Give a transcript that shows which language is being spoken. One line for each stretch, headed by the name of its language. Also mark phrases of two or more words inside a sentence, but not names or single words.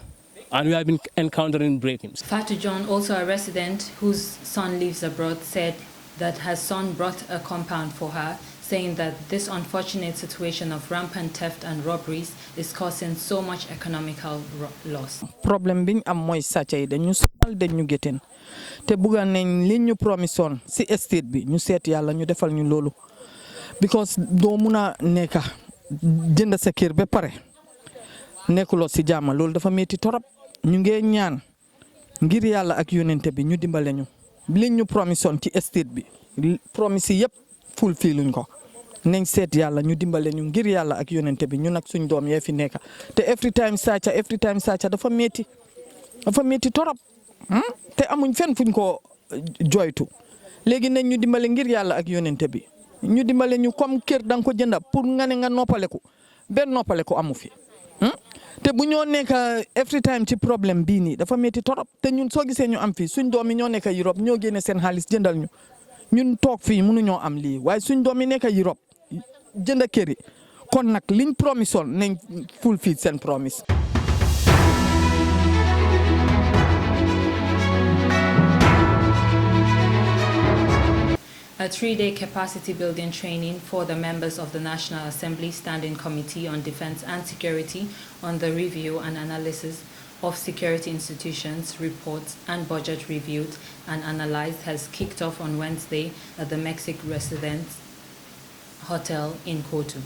English: And we have been encountering break-ins. Fatu John, also a resident whose son lives abroad, said that her son brought a compound for her, saying that this unfortunate situation of rampant theft and robberies is causing so much economical loss. Problem being
Wolof: am moy sàcca yi dañu sonal dañu gétteen te bugga nañ li ñu promisoon si estate bi ñu seet yàlla ñu defal ñu loolu because doo mun a nekka jënd sa kër ba pare nekkuloo si jàmm loolu dafa metti torop ñu ngi ñaan ngir yàlla ak yonente bi ñu dimbale ñu li ñu promisoon ci estate bi promise yëpp fulfiluñ ko nañ seet yàlla ñu dimbale ñu ngir yàlla ak yonente bi ñu nag suñ doom yee fi nekk te
English: every time
Wolof: sàcca dafa metti torop te amuñ fenn fuñ ko joytu léegi nañ ñu dimbale ngir yàlla ak yonente bi ñu dimbale ñu comme kër danga ko jënda pour nga ne nga noppaleku benn noppaleku amu fi te bu ñoo nekk
English: every time
Wolof: ci problème bii nii dafa metti torop te ñun soo gisee ñu am fii suñ doom yi ñoo nekk Europe ñoo génne seen xaalis jëndal ñu ñun toog fii mënuñoo am lii waaye suñ doom yi nekk Europe jënd kër yi kon nag liñ promisoon nañ fulfill seen promise.
English: A 3-day capacity building training for the members of the National Assembly Standing Committee on Defense and Security on the review and analysis of security institutions, reports and budget reviewed and analyzed has kicked off on Wednesday at the Mexico Residence Hotel in Kotu.